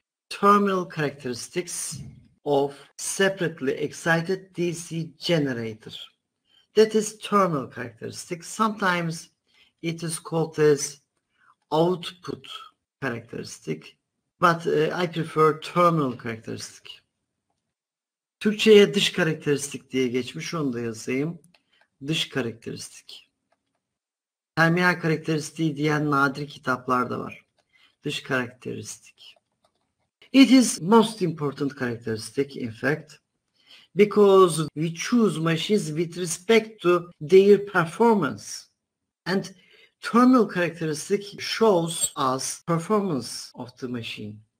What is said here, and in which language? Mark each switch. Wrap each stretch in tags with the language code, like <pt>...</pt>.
<en>terminal characteristics of separately excited DC generator. That is terminal characteristic. Sometimes it is called as output characteristic, but I prefer terminal characteristic.</en> <tr>Türkçe'ye dış karakteristik diye geçmiş, onu da yazayım. Dış karakteristik. Terminal karakteristiği diyen nadir kitaplar da var. Dış karakteristik.</tr> <en>It is most important characteristic, in fact, because we choose machines with respect to their performance. And terminal characteristic shows us performance of the machine.</en>